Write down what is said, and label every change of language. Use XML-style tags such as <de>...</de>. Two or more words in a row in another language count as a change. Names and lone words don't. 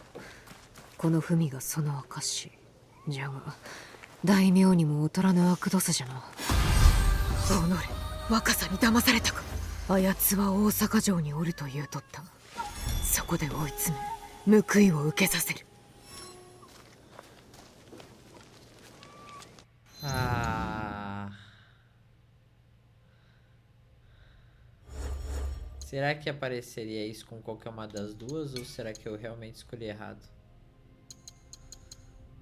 <ja>この文がその証じゃが、大名にも劣らぬ悪ドスじゃな。おのれ、若さに騙されたか。あやつは大阪城におると言うとった。そこで追い詰め報いを受けさせる。</ja> <pt>Será que apareceria isso com qualquer uma das duas ou será que eu realmente escolhi errado?</pt>